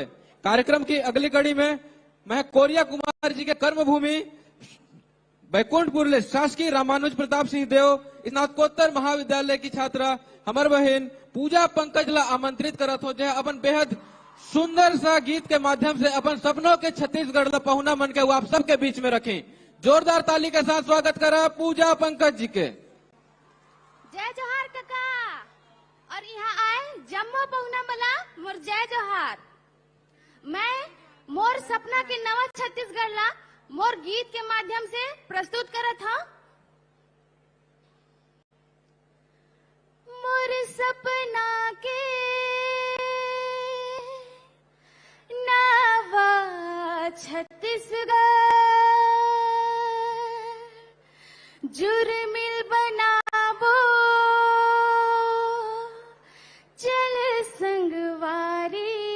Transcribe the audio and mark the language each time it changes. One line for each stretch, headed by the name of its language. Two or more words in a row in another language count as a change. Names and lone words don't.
Chhattisgarhi: कार्यक्रम की अगली कड़ी में मैं कोरिया कुमार जी के कर्मभूमि बैकुंठपुर शासकीय रामानुज प्रताप सिंह देव स्नातकोत्तर महाविद्यालय की छात्रा हमार बहन पूजा पंकज ला आमंत्रित करत हो, जो अपन बेहद सुंदर सा गीत के माध्यम से अपन सपनों के छत्तीसगढ़ ला पहुना मन के वो आप सबके बीच में रखें। जोरदार ताली के साथ स्वागत करा पूजा पंकज जी के। जय जोहार काका। और यहाँ आए जम्मो पहुना मला मोर जय जोहार। मैं मोर सपना के नवा छत्तीसगढ़ ला मोर गीत के माध्यम से प्रस्तुत करत हूँ। मोर सपना के नवा छत्तीसगढ़ जुर्मिल बनाबो चल संगवारी।